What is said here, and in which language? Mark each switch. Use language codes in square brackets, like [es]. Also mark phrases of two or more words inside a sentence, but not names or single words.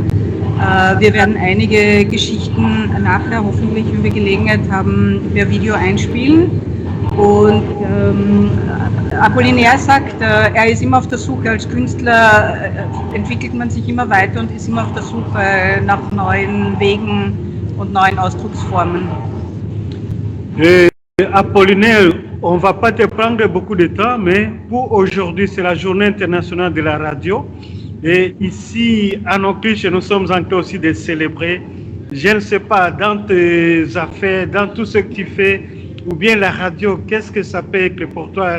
[de] Wir werden einige Geschichten nachher, hoffentlich, wenn wir Gelegenheit haben, per Video einspielen. Und Apollinaire sagt, er ist immer auf der Suche. Als Künstler entwickelt man sich immer weiter und ist immer auf der Suche nach neuen Wegen und neuen Ausdrucksformen. [fr] Apollinaire, on ne va pas te prendre beaucoup de temps, mais pour aujourd'hui, c'est la journée internationale de la radio. Et ici, en Autriche, nous sommes en train aussi de célébrer. Je ne sais pas, dans tes affaires, dans tout ce que tu fais, ou bien la radio, qu'est-ce que ça peut être pour toi?